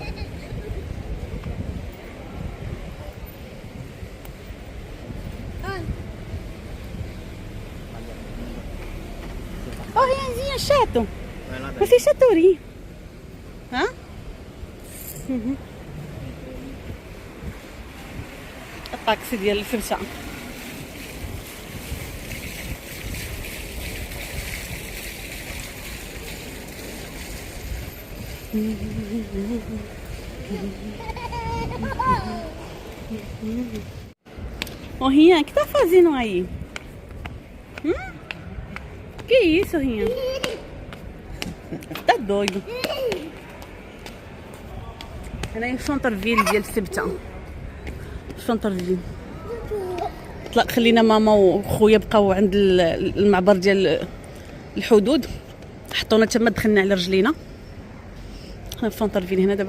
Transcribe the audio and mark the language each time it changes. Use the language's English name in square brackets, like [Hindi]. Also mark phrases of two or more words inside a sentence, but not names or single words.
[Portuguese] Ô, Rianzinho, chato. Você é chatorinho. Hã? [Arabic] الطاكسي ديال الفرشة. [Portuguese] Ô Rian, o que tá fazendo aí? Que isso, Rian? Tá doido. [Arabic] هنا السونتر فيل ديال سبته. السونتر فيل. طلع خلينا ماما وخويا بقاو عند المعبر ديال الحدود، حطونا تما دخلنا على رجلينا. حنا في سونتر فيل هنا.